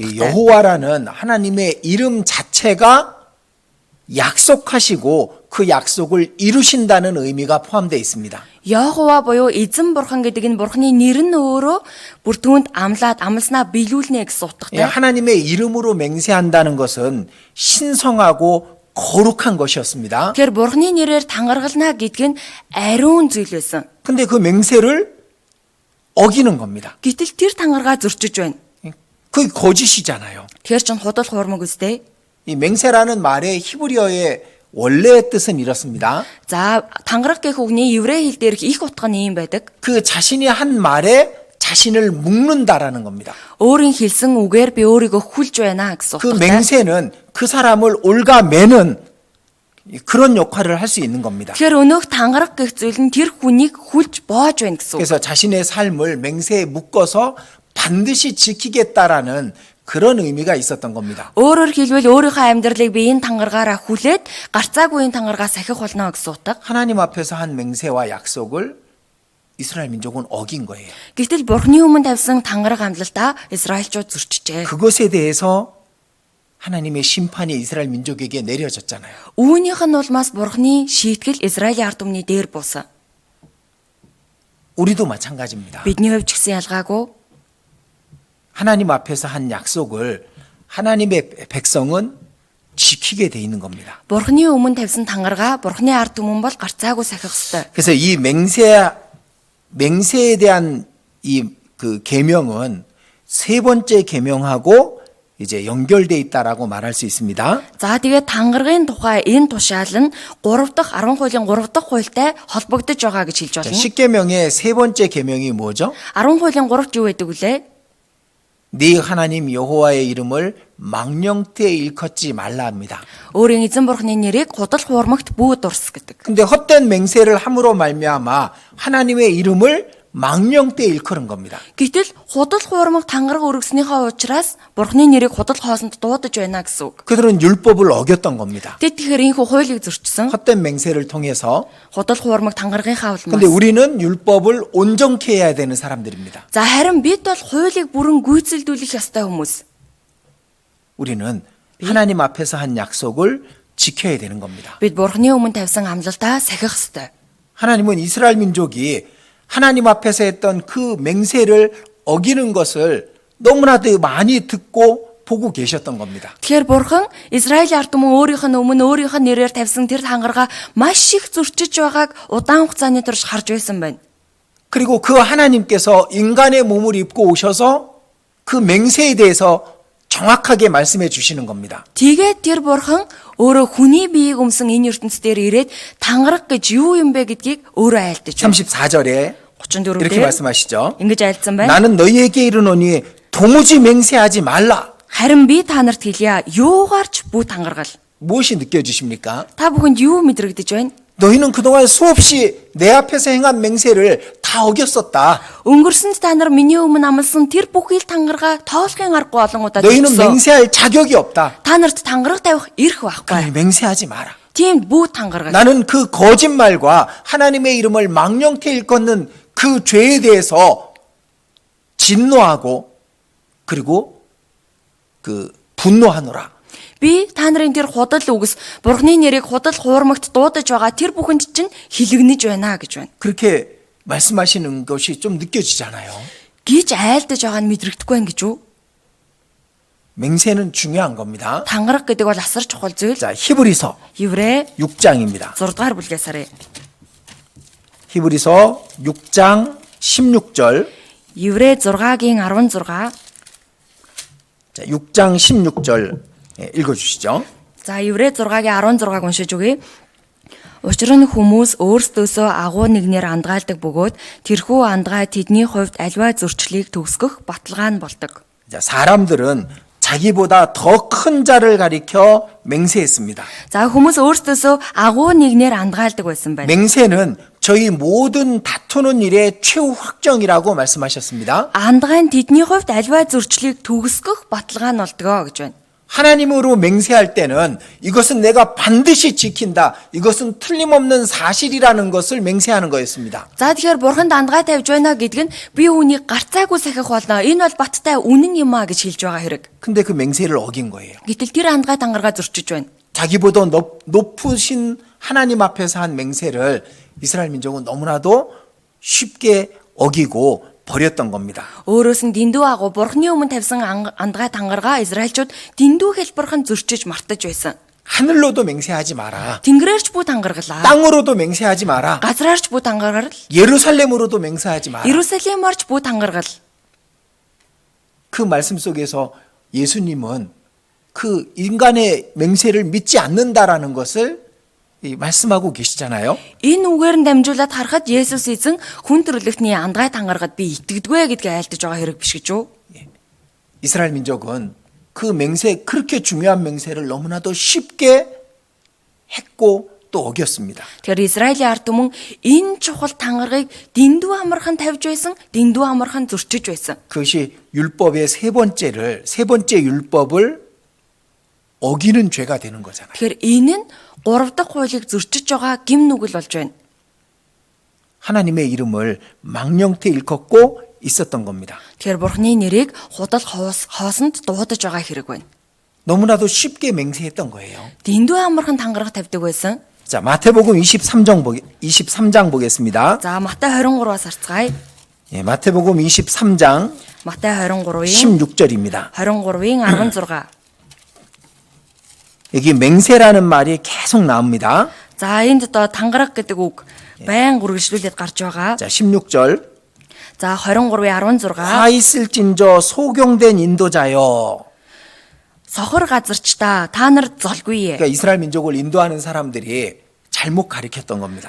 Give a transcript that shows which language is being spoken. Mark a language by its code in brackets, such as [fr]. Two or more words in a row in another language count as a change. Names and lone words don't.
[ko] 이 [mn] утгатай. [ko] 여호와라는 하나님의 이름 자체가 약속하시고 그 약속을 이루신다는 의미가 포함되어 있습니다. [mn] Йохова буюу эзэн бурхан гэдэг энэ бурхны нэр нь өөрөө бүр түүнд амласнаа биелүүлнэ гэсэн утгатай. [ko] 하나님의 이름으로 맹세한다는 것은 신성하고 거룩한 것이었습니다. [mn] Тэгэхээр бурхны нэрээр тангаргална гэдг нь ариун зүйл байсан. [ko] 근데 그 맹세를 어기는 겁니다. [mn] Гэтэл тэр тангаргаа зөрчиж байна. [ko] 그게 거짓이잖아요. [mn] Тэгэхээр чин худал хуурмаг үстэй. [ko] 이 맹세라는 말의 히브리어의 원래의 뜻은 이렇습니다. [mn] За тангараг гэх үгний еврей хэл дээрх их утга нь ийм байдаг. [ko] 그 자신이 한 말에 자신을 묶는다라는 겁니다. [mn] Өөрийн хэлсэн үгээр би өөрийгөө хүлж байна гэсэн [ko] 그 [mn] утгатай. [ko] 맹세는 그 사람을 올가매는 그런 역할을 할 수 있는 겁니다. [mn] Тэгэхээр өнөөх тангараг гэх зүйл нь тэр хүнийг хүлж боож байна гэсэн үг. [ko] 그래서 자신의 삶을 맹세에 묶어서 반드시 지키겠다라는 그런 의미가 있었던 겁니다. [mn] Өөрөөр хэлбэл өөрийнхөө амьдралыг би энэ тангаргаараа хүлээд гарцаагүй энэ тангаргаа сахих болно гэсэн утга. [ko] 하나님 앞에서 한 맹세와 약속을 이스라엘 민족은 어긴 거예요. [mn] Гэтэл бурхны өмнө тавьсан тангараг амлалтаа Израильчууд зөрчижээ. [ko] 그것에 대해서 하나님의 심판이 이스라엘 민족에게 내려졌잖아요. [mn] Үүнийх нь улмаас бурхны шийтгэл Израилийн ард түмний дээр буусан. [ko] 우리도 마찬가지입니다. [mn] Бидний хувьд ч гэсэн ялгаагүй. [ko] 하나님 앞에서 한 약속을 하나님의 백성은 지키게 돼 있는 겁니다. [mn] Бурхны өмнө тавьсан тангаргаа бурхны ард түмэн бол гарцаагүй сахих ёстой. [ko] 그래서 이 맹세에 대한 이 그 계명은 세 번째 계명하고 이제 연결돼 있다라고 말할 수 있습니다. [mn] За тэгээд тангаргийн тухай энэ тушаал нь 3 дахь 10 хуулийн 3 дахь хуультай холбогдож байгаа гэж хэлж [ko] 자, [mn] болно. [ko] 10계명의 세 번째 계명이 뭐죠? [mn] 10 хуулийн 3-т юу байдаг вүлээ? [ko] 네 하나님 여호와의 이름을 망령되이 일컫지 말라 합니다. [mn] Өөрийн эзэн бурхны нэрийг худал хуурмагт бүү дурс гэдэг. [ko] 근데 헛된 맹세를 함으로 말미암아 하나님의 이름을 망령되이 일컬은 겁니다. [mn] Гэтэл худал хуурмаг тангараг өргөснийхөө учраас Бурхны нэрийг худал хоосонд дуудаж байна гэсэн үг. [ko] 그들은 율법을 어겼던 겁니다. [mn] Тэд тэгэхээр энэ хуулийг зөрчсөн. [ko] 헛된 맹세를 통해서. [mn] Худал хуурмаг тангарагынхаа [ko] 근데 [mn] улмаас. [ko] 우리는 율법을 온전케 해야 되는 사람들입니다. [mn] За харин бид бол хуулийг бүрэн гүйцэлдүүлэх ёстой хүмүүс. [ko] 우리는 하나님 앞에서 한 약속을 지켜야 되는 겁니다. [mn] Бид Бурхны өмнө тавьсан амлалтаа сахих ёстой. [ko] 하나님은 이스라엘 민족이 하나님 앞에서 했던 그 맹세를 어기는 것을 너무나도 많이 듣고 보고 계셨던 겁니다. [mn] Тэгэхээр Бурхан Израилийн ард түмэн өөрийнх нь өмнө өөрийнх нь нэрээр тавьсан тэр тангарага маш их зөрчиж байгааг удаан хугацааны турш харж байсан байна. [ko] 그리고 그 하나님께서 인간의 몸을 입고 오셔서 그 맹세에 대해서 정확하게 말씀해 주시는 겁니다. [mn] Тэгээд тэр Бурхан өөрөө хүний биеийг өмсөн энэ ертөнцийн дээр ирээд тангараг гэж юу юм бэ гэдгийг өөрөө айлтаж байна. [ko] 34절에 [mn] 34 [ko] 이렇게 [mn] дээр [ko] 말씀하시죠. [mn] ингэж айлдсан байна. [ko] 나는 너희에게 이르노니 도무지 맹세하지 말라. [mn] Харин би та нарт хэлье, юугаарч бүү тангаргал. [ko] 무엇이 느껴지십니까? [mn] Та бүхэнд юу мэдрэгдэж байна? [ko] 너희는 그동안 수없이 내 앞에서 행한 맹세를 다 어겼었다. [mn] Өнгөрсөнд та нар миний өмнө амласан тэр бүхий л тангарага тоолохын аргагүй олон удаа [ko] 너희는 [mn] зөрчсөн. [ko] 맹세할 자격이 없다. [mn] Та нарт тангараг тавих эрх [ko] 그러니 [mn] байхгүй. [ko] 맹세하지 마라. [mn] Тийм бүү тангаргал. [ko] 나는 그 거짓말과 하나님의 이름을 망령케 일컫는 그 죄에 대해서 진노하고 그리고 그 분노하노라. [mn] Би та нарын тэр худал үгс Бурхны нэрийг худал хуурмагт дуудаж байгаа тэр бүхэнд чинь хилэгнэж байна гэж байна. [ko] 그렇게 말씀하시는 것이 좀 느껴지잖아요. [mn] Гэж айлдаж байгаа нь мэдрэгдэхгүй байна гэж үү? [ko] 맹세는 중요한 겁니다. [mn] Тангараг гэдэг бол асар чухал зүйл. [ko] 자, 히브리서 [mn] Еврэ [ko] 6장입니다. [mn] 6 дугаар бүлгээс харъя. [ko] 히브리서 6장 16절. [mn] Еврэ 6-гийн 16. [ko] 자, 6장 16절 읽어주시죠. [mn] За Еврэ 6-гийн 16-г уншиж өгье. Учир нь хүмүүс өөрсдөөсөө агуу нэгнээр андгаалдаг бөгөөд тэрхүү андгаа тэдний хувьд альва зөрчлийг төгсгөх баталгаа нь болдог. [ko] 자, 사람들은 자기보다 더 큰 자를 가리켜 맹세했습니다. [mn] За хүмүүс өөрсдөөсөө агуу нэгнээр андгаалдаг байсан байна. [ko] 맹세는 저희 모든 다투는 일의 최후 확정이라고 말씀하셨습니다. Андгаа нь тэдний хувьд альва зөрчлийг төгсгөх баталгаа нь болдгоо гэж байна. 하나님으로 맹세할 때는 이것은 내가 반드시 지킨다. 이것은 틀림없는 사실이라는 것을 맹세하는 거였습니다. [mn] За тэгэхээр бурханд андгаа тавьж байна гэдг нь би үүнийг гарцаагүй сахих болно. Энэ бол баттай үнэн юм а гэж хэлж байгаа хэрэг. [ko] 근데 그 맹세를 어긴 거예요. [mn] Гэтэл тэр андгаа тангараа зөрчиж байна. [ko] 자기보다 높으신 하나님 앞에서 한 맹세를 이스라엘 민족은 너무나도 쉽게 어기고 버렸던 겁니다. [mn] Өөрөөс нь дэндүү агуу бурхны өмнө тавьсан андгаа тангараа Израильчууд дэндүү хэлбэрхэн зөрчиж мартаж байсан. [ko] 하늘로도 맹세하지 마라. [mn] Тэнгэрээрч бүү тангаргалаа. [ko] 땅으로도 맹세하지 마라. [mn] Газраарч бүү тангаргал. [ko] 예루살렘으로도 맹세하지 마라. [mn] Иерусалимаарч бүү тангаргал. [ko] 그 말씀 속에서 예수님은 그 인간의 맹세를 믿지 않는다라는 것을 말씀하고 계시잖아요. [mn] Энэ үгээр нь дамжуулаад харахад Есүс эзэн хүн төрлөختний андгаа тангаргад би итгэдэггүй гэдгийг айлдаж байгаа хэрэг биш гэж үү? [ko] 이스라엘 민족은 그 맹세, 그렇게 중요한 맹세를 너무나도 쉽게 했고 또 어겼습니다. [mn] Тэгэхээр Израилийн ард түмэн энэ чухал тангаргийг дэндүү амархан тавьж байсан, дэндүү амархан зөрчиж байсан. [ko] 그것이 율법의 세 번째 율법을 어기는 죄가 되는 거잖아요. [mn] Тэгэхээр энэ нь 3 дахь хуулийг зөрчиж байгаа гим нүгэл болж байна. [ko] 하나님의 이름을 망령태 일컫고 있었던 겁니다. [mn] Тэгэхээр Бурхны нэрийг худал хоосонд дуудаж байгаа хэрэг байна. [ko] 너무나도 쉽게 맹세했던 거예요. [mn] Дэндүү амархан тангараг тавьдаг байсан. [ko] 자, 마태복음 23장 보겠습니다. [mn] За Матай 23-аас харцгаая. [ko] 예, 마태복음 23장 [mn] Матай 23-ийн [ko] 16절입니다. [mn] 23-ийн 16. [ko] 여기 맹세라는 말이 계속 나옵니다. [mn] За энд одоо тангараг гэдэг үг байн үргэлжлүүлээд гарч байгаа. [ko] 자, 16절. [mn] За 23-ийн 16. [ko] 화 있을진저 소경된 인도자여. [mn] Сохор газарчдаа та нар золгүй. [ko] 그러니까 이스라엘 민족을 인도하는 사람들이 잘못 가르쳤던 겁니다.